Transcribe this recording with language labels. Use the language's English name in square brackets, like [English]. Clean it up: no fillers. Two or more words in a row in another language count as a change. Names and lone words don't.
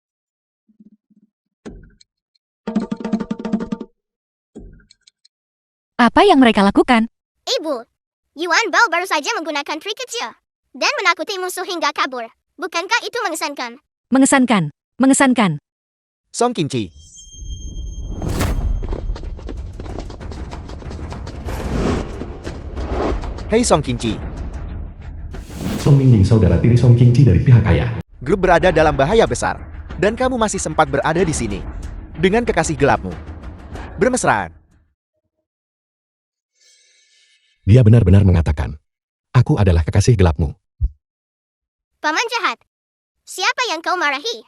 [Indonesian] Apa yang mereka lakukan? Ibu, Yuan Bao baru saja menggunakan trik kecil dan menakuti musuh hingga kabur. Bukankah itu mengesankan? Mengesankan. Mengesankan. Song Qingqi. Hei Song Qingqi. Song Mingying saudara tiri Song Qingqi dari pihak ayah. Grup berada dalam bahaya besar. Dan kamu masih sempat berada di sini. Dengan kekasih gelapmu. Bermesraan. Dia benar-benar mengatakan, aku adalah kekasih gelapmu. Paman jahat. Siapa yang kau marahi?